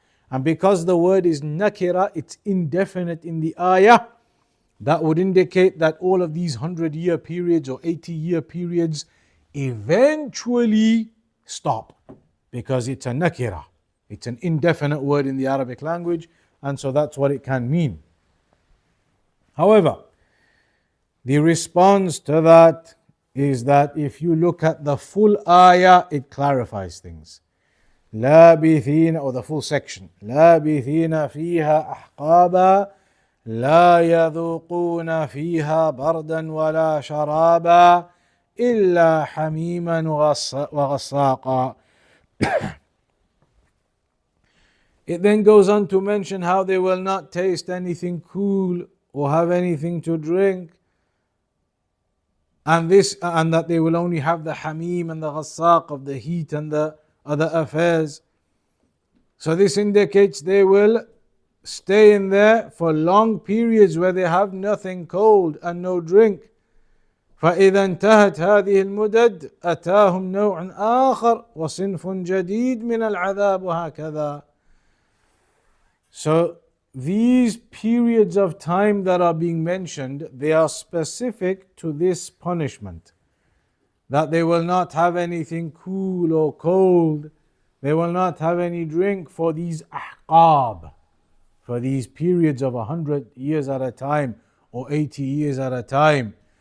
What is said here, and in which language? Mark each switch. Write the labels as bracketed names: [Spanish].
[English] And because the word is nakira, it's indefinite in the ayah, that would indicate that all of these 100-year periods or 80-year periods eventually stop, because it's a nakira. It's an indefinite word in the Arabic language, and so that's what it can mean. However, the response to that is that if you look at the full ayah, it clarifies things. [Arabic] لابثين, [English] or the full section, [Arabic] لابثين فيها أحقابا لا يذوقون فيها بردا ولا شرابا إلا حميما وغساقا. [English] It then goes on to mention how they will not taste anything cool or have anything to drink, and that they will only have the hamim and the ghassaq of the heat and the other affairs. So this indicates they will stay in there for long periods where they have nothing cold and no drink. [Arabic] فإذا انتهت هذه المدد أتاهم نوع آخر وصنف جديد من العذاب وهكذا. [English] So these periods of time that are being mentioned, they are specific to this punishment. That they will not have anything cool or cold, they will not have any drink for these ahqab, for these periods of 100 years at a time or 80 years at a time.